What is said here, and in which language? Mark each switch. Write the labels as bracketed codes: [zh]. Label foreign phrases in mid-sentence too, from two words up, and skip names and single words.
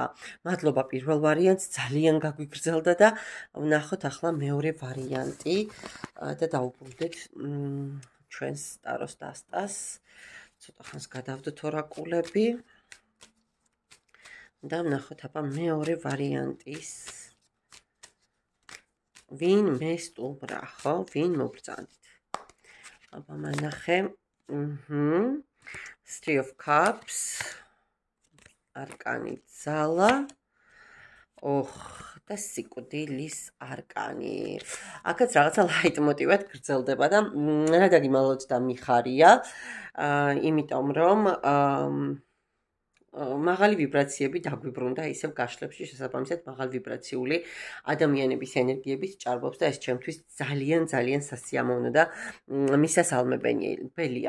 [ka] მადლობა პირველ ვარიანტს, ძალიან გაგვიგრძელდა და ვნახოთ ახლა მეორე ვარიანტი და დაუბრუნდეთ ჩვენს ტაროს დასტას. ცოტა ხანს გადავდოთ ორაკულები. და ვნახოთ აბა მეორე ვარიანტის ვინ მესტუმრა, ხო? ვინ მოგბრძანდით? აბა მანახე. [en] Three of Cups. [ka] არკანი ძალა. და სიკვდილის არკანი. აქაც რაღაცა ლაიტმოტივად გრძელდება და რა დაგიმალოთ და მიხარია, იმიტომ რომ მაღალი ვიბრაციები დაგვიბრუნდა ისევ გაშლებში შესაბამისად მაღალ ვიბრაციული ადამიანების ენერგიების ჭარბობს და ეს ჩემთვის ძალიან სასიამოვნო და მისასალმებელია.